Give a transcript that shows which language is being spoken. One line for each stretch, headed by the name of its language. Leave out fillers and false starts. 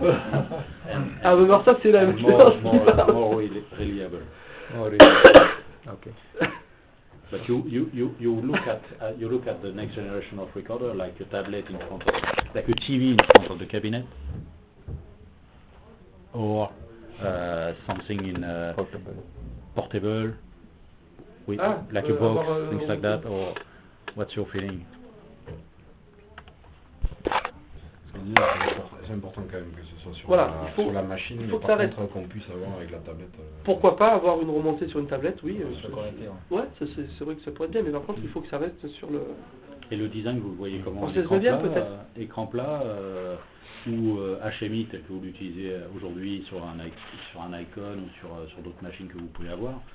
French: Ah, mais alors ça, c'est la même chose.
English: More reliable. Okay. But you look at the next generation of recorder like a tablet in front of, like a TV in front of the cabinet, or something in portable with like a box, things like that, or what's your feeling?
French: C'est important quand même que ce soit sur, voilà, sur la machine, il faut mais que par contre qu'on puisse avoir avec la tablette. Pourquoi pas avoir une remontée sur une tablette, oui. Ouais, c'est vrai que ça pourrait être bien, mais par contre il faut que ça reste sur le... Et le design, vous le voyez comment? Écran plat ou HMI tel que vous l'utilisez aujourd'hui sur un Icon ou sur d'autres machines que vous pouvez avoir.